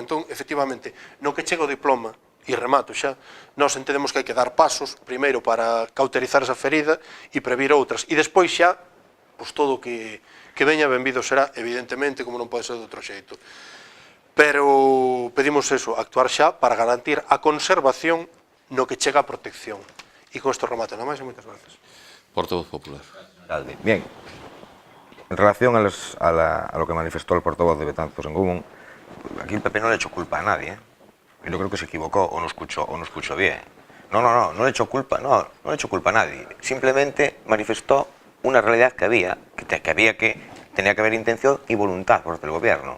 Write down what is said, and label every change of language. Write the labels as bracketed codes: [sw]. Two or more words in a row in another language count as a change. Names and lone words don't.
[gl] Entón, efectivamente, no que chega o diploma, e remato xa, nós entendemos que hai que dar pasos, primeiro para cauterizar esa ferida e previr outras, e despois xa, pois todo o que veña benvido será, evidentemente, como non pode ser de outro xeito. Pero pedimos eso, actuar xa para garantir a conservación no que chega a protección. E con isto remato, nada máis e moitas gracias. Portavoz popular. [es] Bien, en relación a lo que manifestó el portavoz de Betanzos en Común, aquí el PP no le echó culpa a nadie, Yo creo que se equivocó o no escuchó bien. No le echó culpa, no le echó culpa a nadie. Simplemente manifestó una realidad que tenía que haber intención y voluntad por parte del gobierno.